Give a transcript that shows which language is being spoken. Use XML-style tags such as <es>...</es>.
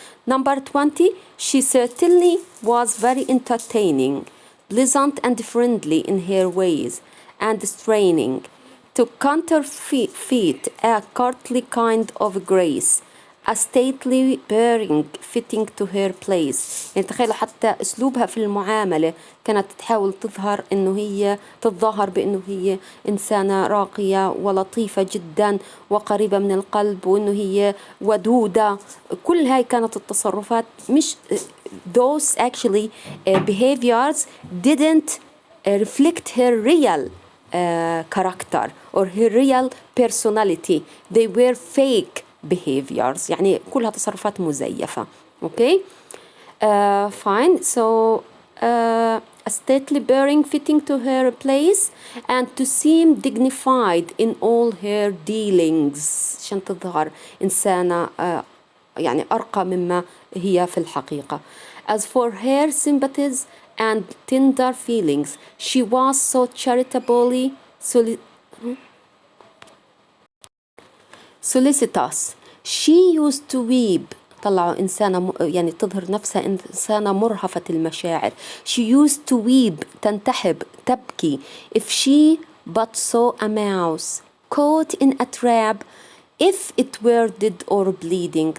<en>Number 20, she certainly was very entertaining, pleasant and friendly in her ways, and straining to counterfeit a courtly kind of grace, a stately bearing fitting to her place.</en> <ar>يعني تخيلوا حتى أسلوبها في المعاملة كانت تحاول تظهر إنه هي تتظاهر بإنه هي إنسانة راقية ولطيفة جدا وقريبة من القلب، وإنه هي ودودة. كل هاي كانت التصرفات مش</ar> <en>those actually behaviors didn't reflect her real character or her real personality. They were fake behaviors.</en> <ar>يعني كلها تصرفات مزيفة.</ar> <en>okay, fine. So a stately bearing fitting to her place and to seem dignified in all her dealings،</en> <ar>عشان تظهر إنسانة يعني أرقى مما هي في الحقيقة.</ar> <en>As for her sympathies and tender feelings, she was so charitably solicitous. She used to weep.</en> <ar>طلعوا إنسانة يعني تظهر نفسها إنسانة مرهفة المشاعر.</ar> <en>She used to weep،</en> <ar>تنتحب، تبكي.</ar> <en>If she but saw a mouse caught in a trap, if it were dead or bleeding.</en>